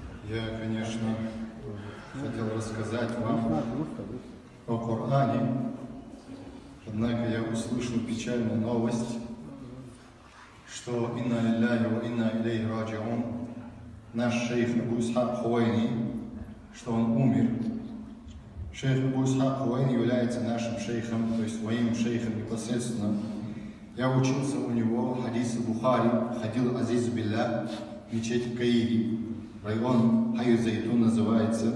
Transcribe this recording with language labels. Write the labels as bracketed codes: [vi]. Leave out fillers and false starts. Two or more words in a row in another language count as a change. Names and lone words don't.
[ru] Я, конечно, хотел рассказать вам о Коране, однако я услышал печальную новость, что [ar] «إنا لله وإنا إليه راجعون», [ru] наш шейх Абу Исхак Хувайни, что он умер. Шейх Абу Исхак Хувайни является нашим шейхом, то есть моим шейхом непосредственно. Я учился у него хадис Бухари, ходил Азиз Билля, мечеть в Каире, район Хайю-Зайтун называется.